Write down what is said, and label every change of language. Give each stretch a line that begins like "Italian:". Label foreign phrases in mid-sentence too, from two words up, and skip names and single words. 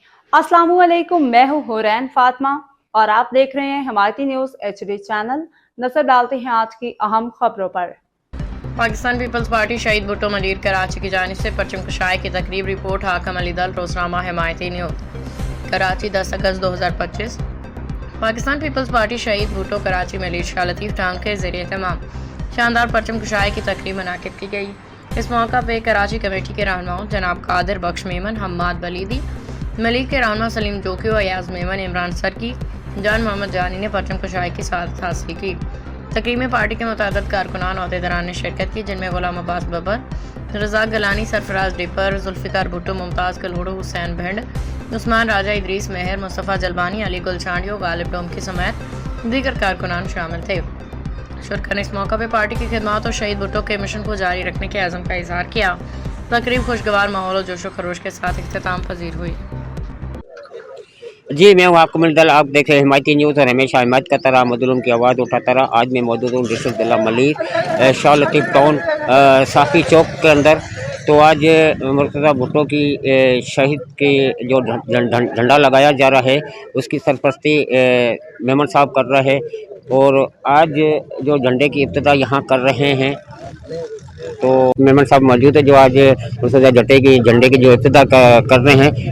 Urdu: السلام علیکم، میں ہوں حورین فاطمہ اور آپ دیکھ رہے ہیں حمایتی نیوز HD چینل. نظر ڈالتے ہیں آج کی اہم خبروں پر. پاکستان پیپلز پارٹی شہید بھٹو ملیر کراچی کی جانب سے پرچم کشائی کی تقریب. رپورٹ حاکم علی دل، روزنامہ حمایتی نیوز، کراچی 10 اگست 2025. پاکستان پیپلز پارٹی شہید بھٹو کراچی ملیر شاہ لطیف ٹانگ کے ذریعے تمام شاندار پرچم کشائی کی تقریب منعقد کی گئی. اس موقع پر کراچی کمیٹی کے رہنماؤں جناب قادر بخش میمن، حماد بلیدی، ملک کے رہنما سلیم جوکھیو، ایاز میمن، عمران سرکی، جان محمد جانی نے پرچم کشائی کی سعادت حاصل کی. تقریب میں پارٹی کے متعدد کارکنان عہدیداران نے شرکت کی، جن میں غلام عباس ببر، رزاق گیلانی، سرفراز ڈیپر، ذوالفقار بھٹو، ممتاز کلہوڑو، حسین بھنڈ، عثمان راجہ، ادریس میہر، مصطفیٰ جلبانی، علی گل چانڈیو, غالب ڈوم کی سمیت دیگر کارکنان شامل تھے. شرکاء نے اس موقع پر پارٹی کی خدمت اور شہید بھٹو کے مشن کو جاری رکھنے کے عزم کا اظہار کیا. تقریب خوشگوار ماحول اور جوش و خروش کے ساتھ اختتام پذیر ہوئی. جی، میں ہوں آپ کو ملدل. آپ دیکھ رہے ہیں حمایتی نیوز اور ہمیشہ حمایت کا طرح، مظلوم کی آواز اٹھاتا رہا. آج میں موجود ہوں ڈسٹرکٹ ضلع ملیر، شاہ لطیف ٹاؤن، صافی چوک کے اندر. تو آج مرتضیٰ بھٹو کی شہید کے جو جھنڈا لگایا جا رہا ہے اسکی سرپرستی میمن صاحب کر رہے ہیں اور آج جو جھنڈے کی ابتدا یہاں کر رہے ہیں تو میمن صاحب موجود ہے جو آج مرتضیٰ جھنڈے کی جو ابتدا کر رہے ہیں.